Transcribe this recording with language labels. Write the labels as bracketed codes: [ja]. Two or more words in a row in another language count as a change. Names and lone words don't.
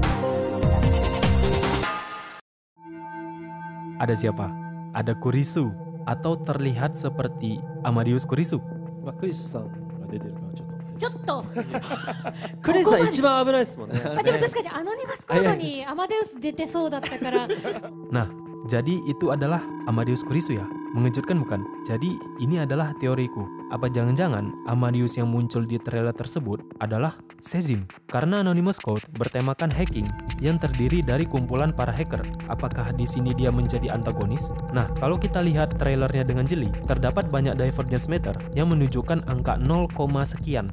[id] Ada siapa? Ada Kurisu. atau terlihat seperti Amadeus Kurisu. [ja] まあ、クリスさんが出てるからちょっと。ちょっとクリスさん一番危ないですもんね。あ、でも確かにアノニマスコードにアマデウス出てそうだったから。 [id] Nah, jadi itu adalah Amadeus Kurisu ya. Mengejutkan bukan? Jadi ini adalah teoriku. Apa jangan-jangan Amadeus yang muncul di trailer tersebut adalah Sezim? Karena Anonymous Code bertemakan hacking yang terdiri dari kumpulan para hacker. Apakah di sini dia menjadi antagonis? Nah, kalau kita lihat trailernya dengan jeli, terdapat banyak [en] divergence meter [id] yang menunjukkan angka 0, sekian.